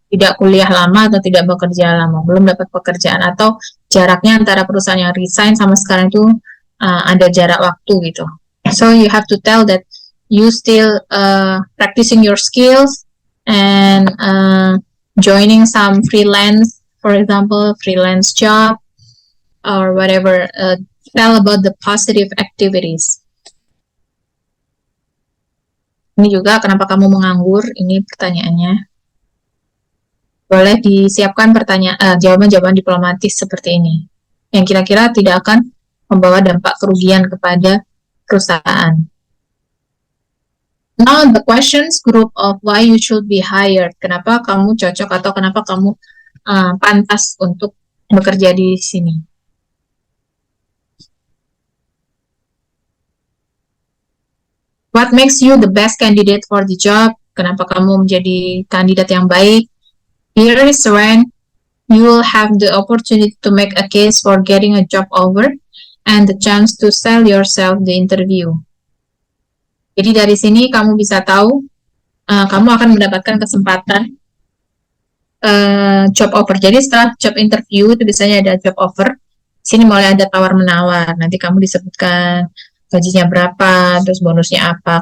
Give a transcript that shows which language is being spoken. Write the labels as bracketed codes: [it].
[id] Tidak kuliah lama atau tidak bekerja lama, belum dapat pekerjaan atau jaraknya antara perusahaan yang resign sama sekarang itu ada jarak waktu gitu. [en] So you have to tell that you still practicing your skills and joining some freelance, for example, freelance job or whatever. Tell about the positive activities. [id] Ini juga kenapa kamu menganggur? Ini pertanyaannya. Boleh disiapkan jawaban-jawaban diplomatis seperti ini, yang kira-kira tidak akan membawa dampak kerugian kepada perusahaan. [en] Now the questions group of why you should be hired. [id] Kenapa kamu cocok atau kenapa kamu pantas untuk bekerja di sini. [en] What makes you the best candidate for the job? [id] Kenapa kamu menjadi kandidat yang baik? [en] Here is when you will have the opportunity to make a case for getting a job offer and the chance to sell yourself the interview. [id] Jadi dari sini kamu bisa tahu, kamu akan mendapatkan kesempatan job offer. Jadi setelah job interview itu biasanya ada job offer. Sini mulai ada tawar-menawar. Nanti kamu disebutkan gajinya berapa, terus bonusnya apa.